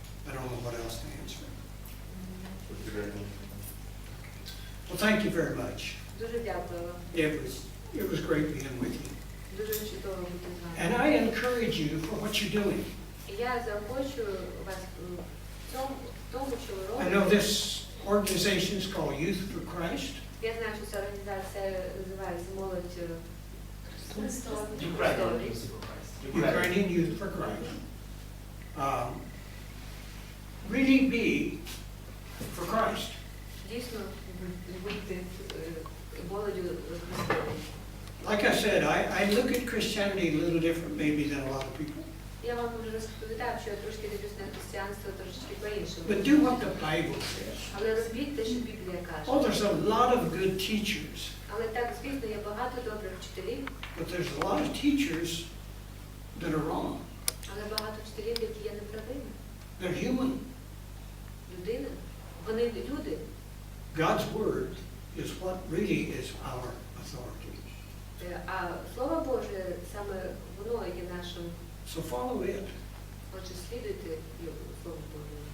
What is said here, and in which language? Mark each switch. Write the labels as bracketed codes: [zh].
[en] I don't know what else to answer. Would be great. Well, thank you very much. [uk] Дуже дякую вам. [en] It was great being with you. [uk] Дуже чудово бути з [en] And [uk] вами. [en] I encourage you for what you're doing. [uk] І я заохочую вас в тому, що ви [en] I know [uk] робите. [en] this organization is called Youth for Christ. [uk] Я знаю, що ця організація називається «Молодь Христові». [en] Ukrainian Youth for Christ. Really be for Christ. [uk] Дійсно, бути молоддю Христовою. [en] Like I said, I look at Christianity a little different maybe than a lot of people. [uk] Я вам вже розповідав, що я трошки дивлюсь на християнство трошечки по-іншому. [en] But do what the Bible says. [uk] Але робіть те, що Біблія каже. [en] Oh, there's a lot of good teachers, [uk] Але так, звісно, є багато добрих вчителів, [en] but there's a lot of teachers that are wrong. [uk] але багато вчителів, які є неправими. [en] They're human. [uk] Людина, вони люди. [en] God's word is what really is our authority. [uk] А Слово Боже, саме воно є нашим. [en] So follow it [uk] Отже, слідуйте його, Слову Божому.